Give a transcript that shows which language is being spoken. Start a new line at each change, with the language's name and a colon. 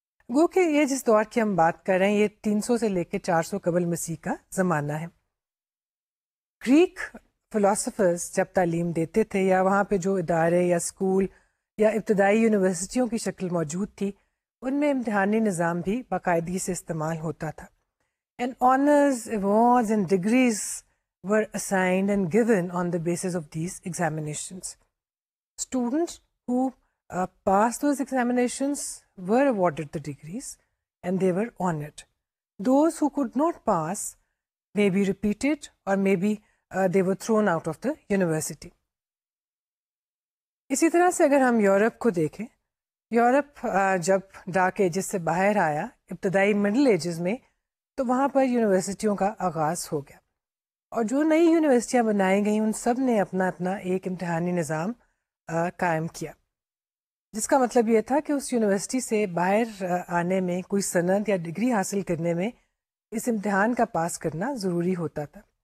Urdu: گو کہ یہ جس دور کی ہم بات کر رہے ہیں یہ 300 سے لے کے 400 قبل مسیح کا زمانہ ہے. گریک فلاسفرز جب تعلیم دیتے تھے یا وہاں پہ جو ادارے یا اسکول یا ابتدائی یونیورسٹیوں کی شکل موجود تھی، ان میں امتحانی نظام بھی باقاعدگی سے استعمال ہوتا تھا.
English: And honors, awards and degrees were assigned and given on the basis of these examinations. Students who passed those examinations were awarded the degrees and they were honored. Those who could not pass may be repeated or maybe they were thrown out of the university.
Urdu: اسی طرح سے اگر ہم Europe کو دیکھیں، Europe جب dark ages سے باہر آیا ابتدائی مڈل ایجز میں، تو وہاں پر یونیورسٹیوں کا آغاز ہو گیا، اور جو نئی یونیورسٹیاں بنائی گئیں ان سب نے اپنا ایک امتحانی نظام قائم کیا، جس کا مطلب یہ تھا کہ اس یونیورسٹی سے باہر آنے میں، کوئی سند یا ڈگری حاصل کرنے میں اس امتحان کا پاس کرنا ضروری ہوتا تھا.